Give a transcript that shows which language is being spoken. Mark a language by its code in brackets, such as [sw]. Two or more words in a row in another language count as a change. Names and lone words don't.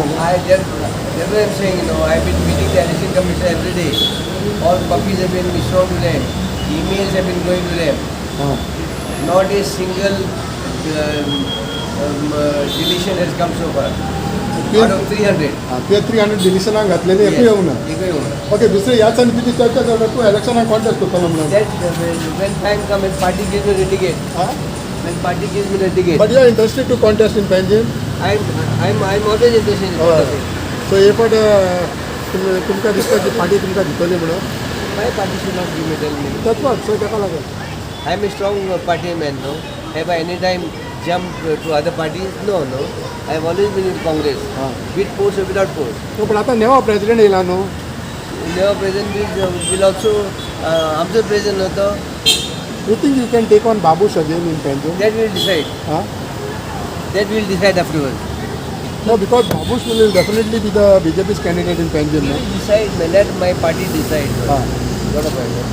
[en] That's what I'm saying, I've been meeting the election commissioner every day. All copies have been shown to them. Emails have been going to them. Not a single deletion has come so far. Out of 300. [kok] ते 300 डिलिशनाक घातलेली एकूय येवना. एकूय येवना. ओके, दुसरे ह्या समितीची चर्चा जाता तू इलेक्शनाक कॉन्टेस्ट करतलो म्हणून. [en] That when time comes, when party gives me the ticket. When party gives me the ticket. But you are interested to contest in Panjim? I'm always interested in contesting. [kok] So हे पण तुमकां दिसता की पार्टी तुमकां जितली म्हणून? [en] My party should not give me tell me. [kok] तत्वात सो ताका लागून. [en] I'm a strong party man, no. Have I any time jumped to other parties? No. I have always been in Congress. With post or without post. [kok] तो पण आता नेवा प्रेसिडेंट येयला न्हू. [en] Never president will also [kok] आमचो president होतो. [en] You think you can take on Babush again in Panjim? That will decide. That will decide afterwards. No, because Babush will definitely be the BJP's candidate in Panjim. He will decide. Let my party decide. What about it?